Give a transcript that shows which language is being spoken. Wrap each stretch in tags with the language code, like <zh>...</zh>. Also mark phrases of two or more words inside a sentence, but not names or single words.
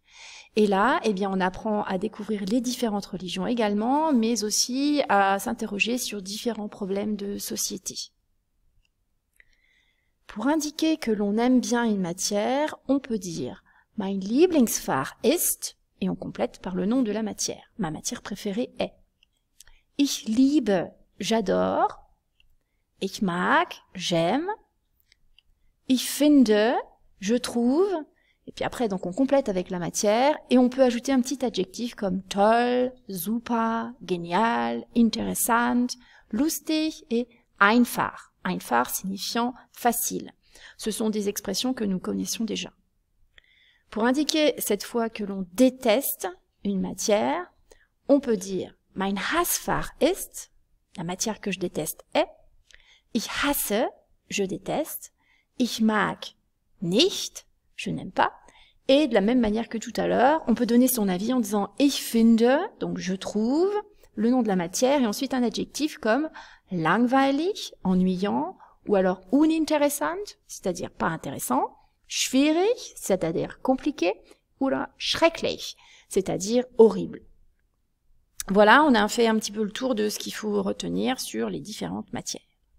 <fr>Et là, eh bien, on apprend à découvrir les différentes religions également, mais aussi à s'interroger sur différents problèmes de société. Pour indiquer que l'on aime bien une matière, on peut dire «</fr> <de>Mein Lieblingsfach ist</de> <fr>» et on complète par le nom de la matière. Ma matière préférée est.</fr> <de>Ich liebe,</de> <fr>j'adore.</fr> <de>Ich mag,</de> <fr>j'aime.</fr> <de>Ich finde,</de> <fr>je trouve. Et puis après, donc on complète avec la matière et on peut ajouter un petit adjectif comme</fr> <de>toll, super, genial, interessant, lustig</de> <fr>et</fr> <de>einfach.</de> <fr>Einfach signifiant facile. Ce sont des expressions que nous connaissions déjà. Pour indiquer cette fois que l'on déteste une matière, on peut dire</fr> <de>mein Hassfach ist,</de> <fr>la matière que je déteste est.</fr> <de>Ich hasse,</de> <fr>je déteste.</fr> <de>Ich mag nicht,</de> <fr>je n'aime pas. Et de la même manière que tout à l'heure, on peut donner son avis en disant</fr> <de>ich finde,</de> <fr>donc je trouve, le nom de la matière, et ensuite un adjectif comme langweilig, ennuyant, ou alors uninteressant, c'est-à-dire pas intéressant, schwierig, c'est-à-dire compliqué, ou là schrecklich, c'est-à-dire horrible. Voilà, on a fait un petit peu le tour de ce qu'il faut retenir sur les différentes matières.</fr>